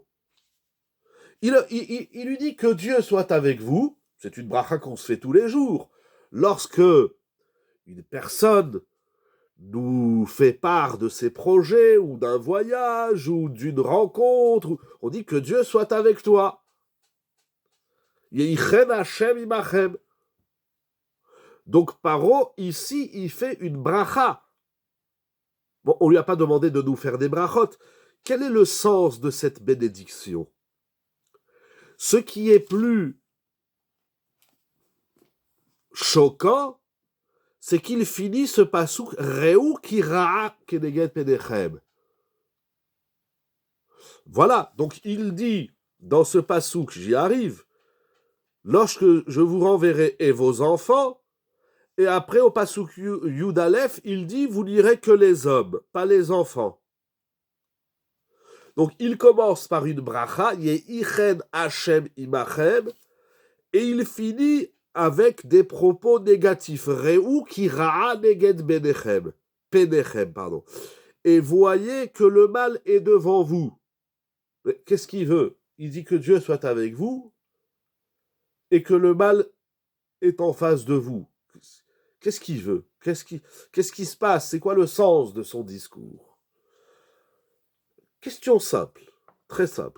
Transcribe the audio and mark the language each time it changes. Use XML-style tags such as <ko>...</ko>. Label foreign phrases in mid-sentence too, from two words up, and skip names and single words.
<fr>Il lui dit que Dieu soit avec vous. C'est une bracha qu'on se fait tous les jours. Lorsque une personne nous fait part de ses projets, ou d'un voyage, ou d'une rencontre, on dit que Dieu soit avec toi.</fr> <he>יהי חן ה׳ עמכם.</he> <fr>Donc Paro, ici, il fait une bracha. Bon, on ne lui a pas demandé de nous faire des brachot. Quel est le sens de cette bénédiction? Ce qui est plus choquant, c'est qu'il finit ce pasuk</fr> <he>ראו כי רעה כנגד פניכם.</he> <fr>Voilà, donc il dit dans ce pasuk, j'y arrive, lorsque je vous renverrai et vos enfants, et après au pasuk</fr> <he>יוד אלף,</he> <fr>il dit vous n'irez que les hommes, pas les enfants. Donc il commence par une bracha,</fr> <he>יהי חן ה׳ עמכם,</he> <fr>et il finit avec des propos négatifs.</fr> <he>ראו כי רעה נגד פניכם,</he> <fr>pardon. Et voyez que le mal est devant vous. Mais qu'est-ce qu'il veut? Il dit que Dieu soit avec vous et que le mal est en face de vous. Qu'est-ce qu'il veut? Qu'est-ce qui se passe? C'est quoi le sens de son discours? Question simple, très simple.</fr>